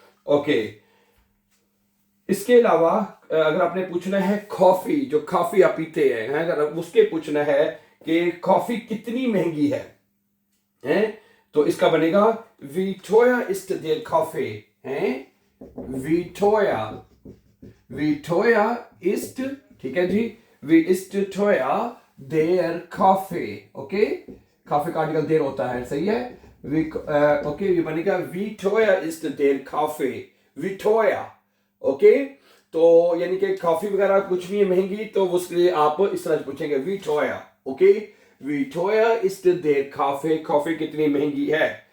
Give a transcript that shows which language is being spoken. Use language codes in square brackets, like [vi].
[hi] Okay, इसके अलावा अगर आपने पूछना है कॉफी, जो कॉफी आप पीते हैं, अगर उसके पूछना है कि कॉफी कितनी महंगी है, तो इसका बनेगा [de] wie teuer ist der Kaffee, [hi] है [de] wie teuer, wie teuer ist, [hi] ठीक है जी, [de] wie ist teuer der Kaffee, [hi] okay, काफी का आर्टिकल देर होता है, सही है। ओके, ये बनेगा [de] wie teuer ist der Kaffee, wie teuer, [hi] okay. तो यानी कि कॉफी वगैरह कुछ भी है महंगी, तो उसके लिए आप इस तरह पूछेंगे [de] wie teuer, [hi] okay, [de] wie teuer ist der Kaffee, [hi] coffee कितनी महंगी है।